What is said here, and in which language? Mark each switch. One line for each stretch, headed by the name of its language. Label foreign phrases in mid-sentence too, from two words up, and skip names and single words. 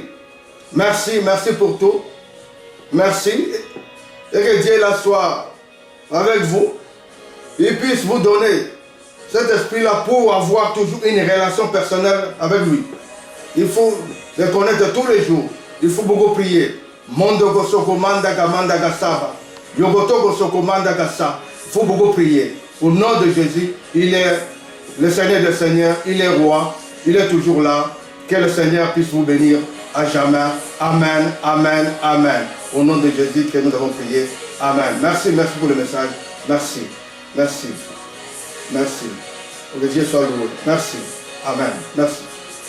French: Merci, merci pour tout. Merci. Et que Dieu là soit avec vous. Il puisse vous donner cet esprit-là pour avoir toujours une relation personnelle avec lui. Il faut le connaître tous les jours. Il faut beaucoup prier. Mondo soko manda gamanda gasaba. Yogoto soko manda gasa. Il faut beaucoup prier. Au nom de Jésus, il est le Seigneur des Seigneurs, il est roi, il est toujours là. Que le Seigneur puisse vous bénir à jamais. Amen, amen, amen. Au nom de Jésus que nous avons prié. Amen. Merci, merci pour le message. Merci, merci, merci. Que Dieu soit loué. Merci. Amen. Merci.